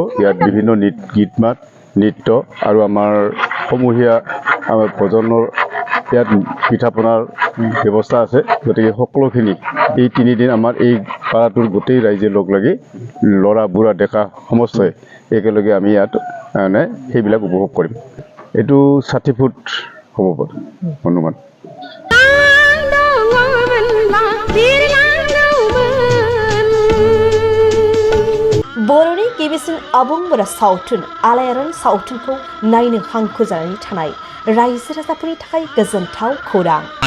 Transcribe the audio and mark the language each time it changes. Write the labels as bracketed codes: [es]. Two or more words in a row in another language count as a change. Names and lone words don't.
[as] ইয়াত বিভিন্ন গীত মাত নৃত্য আৰু আমাৰ সমূহীয়া আমাৰ ভোজনৰ ইয়াত পিঠা পনাৰ ব্যৱস্থা আছে। গতিকে সকলোখিনি এই 3 দিন আমাৰ এই পাৰাটোৰ গোটেই ৰাইজে লগ লাগি ল'ৰা বুঢ়া ডেকা সমস্তই একেলগে আমি ইয়াত মানে সেইবিলাক উপভোগ কৰিম। এইটো 60 ফুট হ'ব পাৰে অনুমান। [brx] बर'नि गिबिसिन आबुं बर' सावथुन आलायारन सावथुनखौ नायनो हांखुर जानानै थानाय रायजो राजाफोरनि थाखाय गोजोनथाव खौरां।